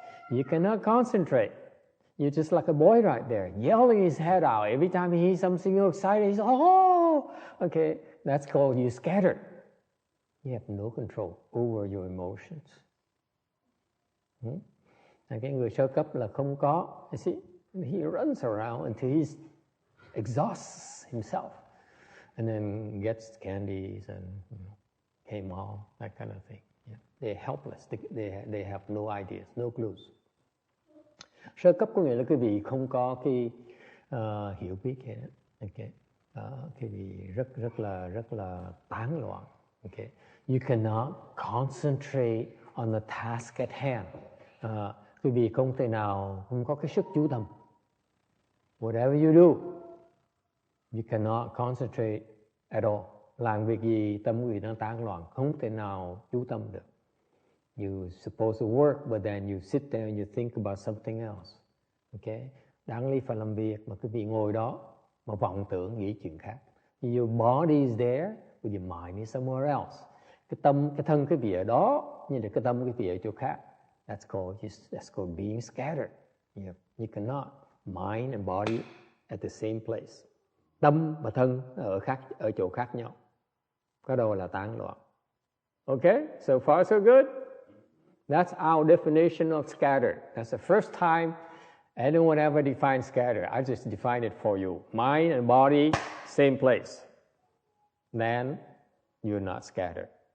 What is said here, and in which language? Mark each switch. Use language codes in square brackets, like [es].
[en] You cannot concentrate. You're just like a boy right there, yelling his head out every time he hears something exciting. He's oh, okay, that's called you scattered. You have no control over your emotions. [vi] Cái người sơ cấp là không có. [en] You see, he runs around until he exhausts himself, and then gets candies and came all that kind of thing. Yeah. They're helpless. They have no ideas, no clues. [vi] Sơ cấp có nghĩa là quý vị không có cái hiểu biết hết. Okay. Quý vị rất là tán loạn. Okay. [en] You cannot concentrate on the task at hand. [vi] Quý vị không thể nào không có cái sức chú tâm. [en] Whatever you do, you cannot concentrate at all. [vi] Làm việc gì tâm quý vị đang tán loạn, không thể nào chú tâm được. [en] You're supposed to work, but then you sit there and you think about something else. Okay? [vi] Đáng lý phải làm việc mà quý vị ngồi đó mà vọng tưởng nghĩ chuyện khác. [en] Your body is there, but your mind is somewhere else. [vi] Cái thân quý vị ở đó, nhưng cái tâm quý vị ở chỗ khác. [en] That's called being scattered. You cannot mind and body at the same place. [vi] Tâm và thân ở chỗ khác nhau. Có đâu là tán loạn. Okay? [en] So far so good. That's our definition of scattered. That's the first time anyone ever defined scattered. I just defined it for you. Mind and body, same place. Then you're not scattered.